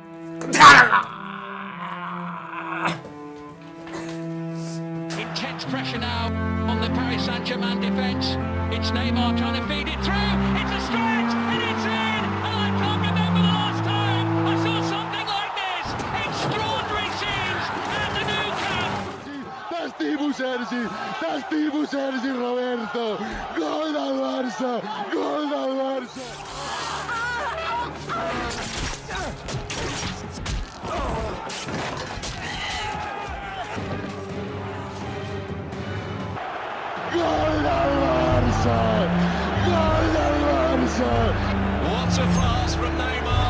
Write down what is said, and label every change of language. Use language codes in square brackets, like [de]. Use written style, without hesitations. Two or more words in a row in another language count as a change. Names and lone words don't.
[en] Intense pressure now on the Paris Saint-Germain defence. It's Neymar trying to feed it through. It's a stretch, and it's in! And I can't remember the last time I saw something like this. Extraordinary scenes at the new camp. [ca] T'estimu Sergi Roberto, gol del Barça, gol del Barça. Gol del Barça, gol del Barça. [en] What a pass from Neymar.